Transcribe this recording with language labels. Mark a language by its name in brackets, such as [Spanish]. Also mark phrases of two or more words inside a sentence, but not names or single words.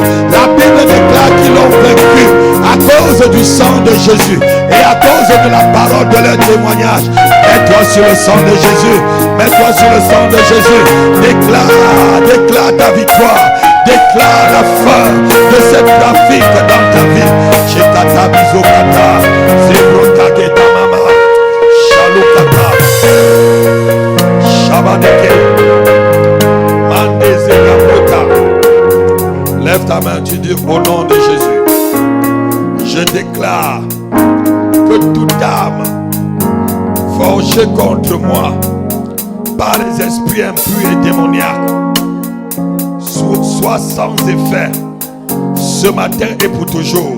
[French] La Bible déclare qu'ils l'ont vaincu à cause du sang de Jésus et à cause de la parole de leur témoignage. Mets-toi sur le sang de Jésus. Mets-toi sur le sang de Jésus. Déclare ta victoire. Déclare la fin de cette trafic dans ta vie. Chekata bizokata, Zebrota keta mama, Shalukata, Shabadeke, Mande Zegabrota. Lève ta main, tu dis au nom de Jésus. Je déclare que toute âme forgée contre moi par les esprits impurs et démoniaques soit sans effet ce matin et pour toujours.